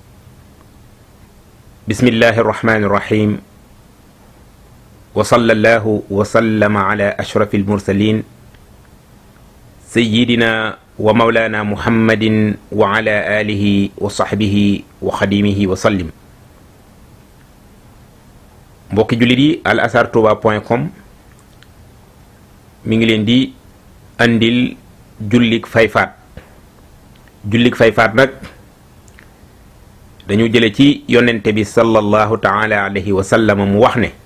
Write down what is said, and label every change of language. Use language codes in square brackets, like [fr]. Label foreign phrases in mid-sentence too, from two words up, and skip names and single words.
[ar] بسم الله الرحمن الرحيم وصلى الله وسلم على أشرف المرسلين سيدنا ومولانا محمد وعلى آله وصحبه وخديمه وسلم. [wo] mbokki jullit yi alazhartouba.com mi ngi leen di andil jullik fayfaat. jullik fayfaat nag dañu jële ci yonente bi [ar] صلى الله تعالى عليه وسلم [wo] mu wax ne